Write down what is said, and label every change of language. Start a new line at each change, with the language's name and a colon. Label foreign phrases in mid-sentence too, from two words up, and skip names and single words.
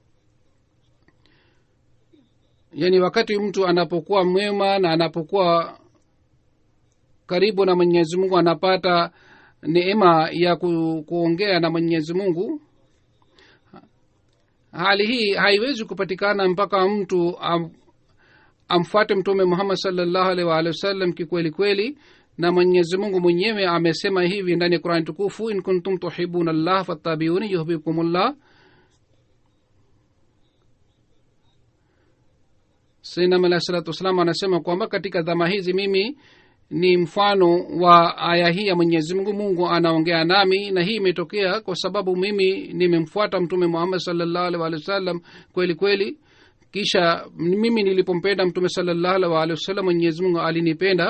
Swahili: Yani wakati mtu anapokuwa mwema na anapokuwa karibu na Mwenyezi Mungu anapata neema ya kuongea na Mwenyezi Mungu. Hali hii haiwezi kupatikana mpaka mtu amfuate Mtume Muhammad
Arabic: صلى الله عليه وعلى آله وسلم
Swahili: kikweli kweli. Na Mwenyezi Mungu mwenyewe amesema hivi ndani ya Qur'an tukufu,
Arabic: إن كنتم تحبون الله فاتبعوني يحببكم الله.
Swahili: Sayyidina
Arabic: عليه الصلاة والسلام
Swahili: anasema kwamba katika dhama hizi mimi ni mfano wa aya hii ya Mwenyezi Mungu. Mungu anaongea nami, na hii imetokea kwa sababu mimi nimemfuata Mtume Muhammad
Arabic: صلى الله عليه وسلم
Swahili: kweli kweli. Kisha mimi nilipompenda Mtume
Arabic: صلى الله عليه وسلم,
Swahili: Mwenyezi Mungu alinipenda.